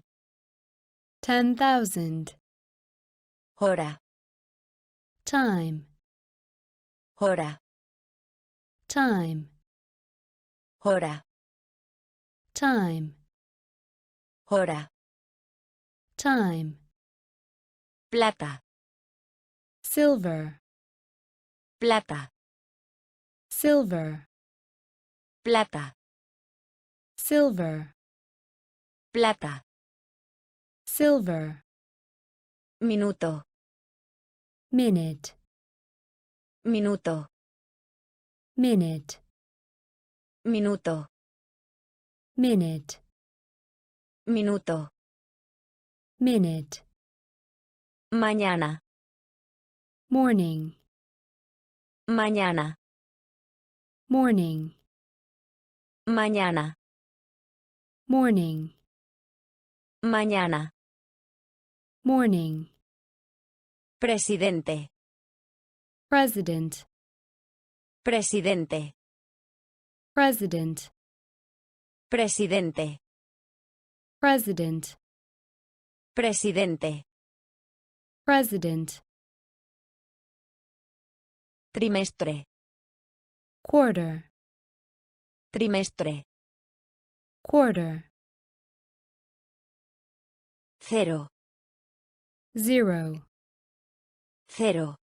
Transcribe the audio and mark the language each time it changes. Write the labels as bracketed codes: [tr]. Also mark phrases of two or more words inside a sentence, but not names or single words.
[es] 10,000, hora, [en] time, [es] hora, [en] time, [es] hora, [en] time, [es] hora, [en] time, [es] plata, [en] silver, [es] plata, [en] silver, [es] plata, [en] silver, [es] plata, [en] silver, [es] minuto, [en] minute, [es] minuto, [en] minute, [es] minuto, [en] minute, [es] minuto, [en] minute, [es] mañana, [en] morning, [es] mañana, [en] morning, [es] mañana, [en] morning, [es] mañana, [en] morning, [es] presidente, [en] president, [es] presidente, [en] president, [es] presidente, [en] president, [es] presidente, [en] president, [es] trimestre, [en] quarter, [es] trimestre, [en] quarter, 0, 0, 0,